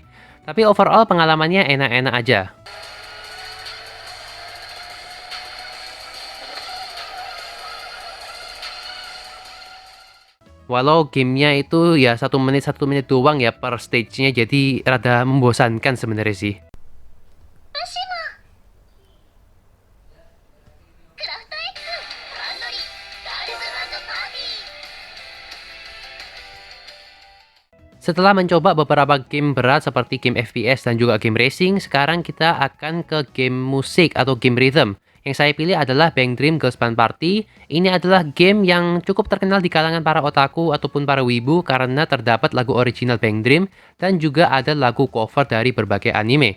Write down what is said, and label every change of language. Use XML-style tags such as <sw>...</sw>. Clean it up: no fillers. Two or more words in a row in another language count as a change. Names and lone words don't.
<id>Tapi overall pengalamannya enak-enak aja. Walau gamenya itu ya 1 menit doang ya per stage-nya, jadi rada membosankan sebenarnya sih. クラフト X アンドリガールズバンドパーティー Setelah mencoba beberapa game berat seperti game FPS dan juga game racing, sekarang kita akan ke game musik atau game rhythm. Yang saya pilih adalah Bang Dream Girls Band Party. Ini adalah game yang cukup terkenal di kalangan para otaku ataupun para wibu karena terdapat lagu original Bang Dream dan juga ada lagu cover dari berbagai anime.</id>